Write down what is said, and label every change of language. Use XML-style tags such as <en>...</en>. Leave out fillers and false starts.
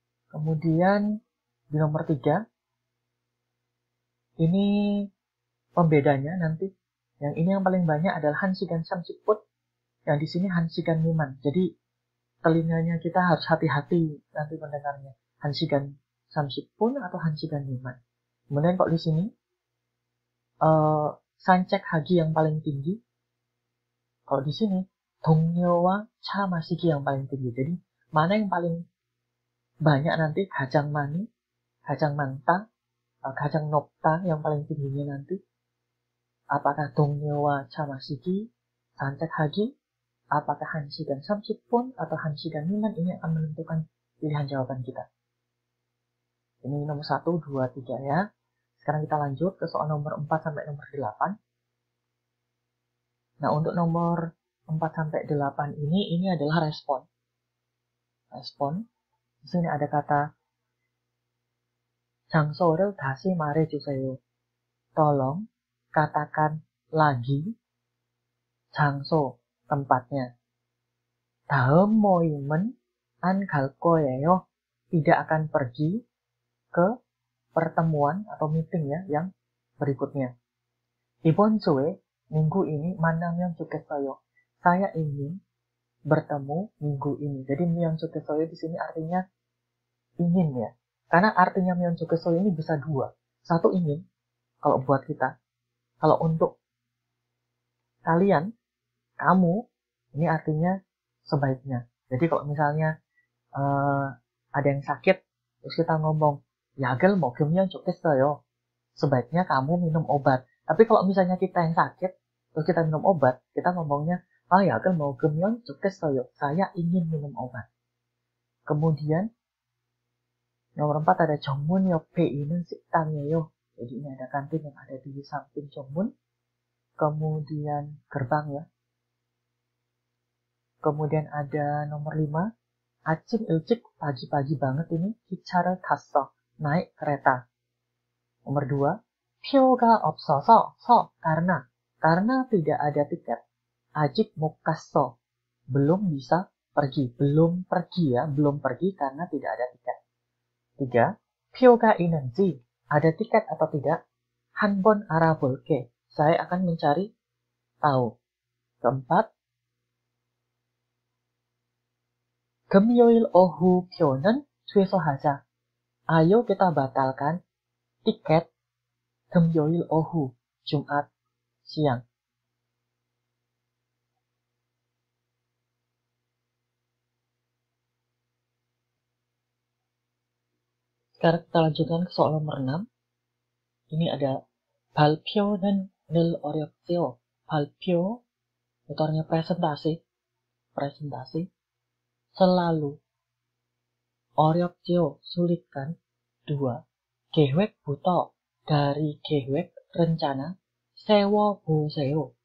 <id>Kemudian, di nomor 3, ini pembedanya nanti. Yang ini yang paling banyak adalah 한시간 30분. Yang di sini 한시간 미만. Jadi telinganya kita harus hati-hati nanti mendengarnya.</id> <ko>한시간 30분 atau 한시간 미만.</ko> <id>Kemudian kok di sini 산책하기 yang paling tinggi. Kalau di sini 동료와 차 마시기 yang paling tinggi. Jadi mana yang paling banyak nanti</id> <ko>가장 많이, 가장 많다, 가장 높다</ko> <id>yang paling tingginya nanti. Apakah 동료와 차 마시기, 산책하기, apakah 1시간 30분 atau 1시간 miman, ini akan menentukan pilihan jawaban kita. Ini nomor 1, 2, 3 ya. Sekarang kita lanjut ke soal nomor 4 sampai nomor 8. Nah, untuk nomor 4 sampai 8 ini adalah respon. Respon. Di sini ada kata</id> <ko>장소를 다시 말해주세요.</ko> <id>Tolong katakan lagi 장소, tempatnya.</id> <ko>다음 모임은 안 갈 거예요.</ko> <id>Tidak akan pergi ke pertemuan atau meeting ya yang berikutnya.</id> <ko>이번 주에</ko> <id>minggu ini</id> <ko>만나면 좋겠어요.</ko> <id>Saya ingin bertemu minggu ini. Jadi 면 좋겠어요 di sini artinya ingin ya. Karena artinya 면 좋겠어요 ini bisa 2. Satu ingin kalau buat kita. Kalau untuk kalian, kamu, ini artinya sebaiknya. Jadi kalau misalnya ada yang sakit, terus kita ngomong,</id> <ko>약을 먹으면 좋겠어요.</ko> <id>Sebaiknya kamu minum obat. Tapi kalau misalnya kita yang sakit, terus kita minum obat, kita ngomongnya,</id> <ko>약을 먹으면 좋겠어요.</ko> <id>Saya ingin minum obat. Kemudian, nomor 4 ada</id> <ko>정문 옆에 있는 식당이에요.</ko> <id>Jadi ini ada kantin yang ada di samping 정문. Kemudian gerbang ya. Kemudian ada nomor 5.</id> <ko>아침 일찍,</ko> <id>pagi-pagi banget ini.</id> <ko>기차를 탔어.</ko> <id>Naik kereta. Nomor 2.</id> <ko>표가 없어서,</ko> <id>karena tidak ada tiket.</id> <ko>아직 못 갔어.</ko> <id>Belum bisa pergi. Belum pergi ya. Belum pergi karena tidak ada tiket. 3.</id> <ko>표가 있는지.</ko> <id>Ada tiket atau tidak?</id> <ko>한번 알아볼게.</ko> <id>Saya akan mencari tahu. Keempat.</id> <ko>금요일 오후 표는 취소하자.</ko> <id>Ayo kita batalkan tiket</id> <ko>금요일 오후,</ko> <id>Jumat siang. Sekarang kita lanjutkan ke soal nomor 6.</id> <ko>Ini ada 발표는 늘 어렵지요. 발표</ko> <id>Metodenya presentasi selalu 어렵지요, sulitkan. 2.</id> <ko>계획부터 dari 계획 rencana 세워보세요.</ko>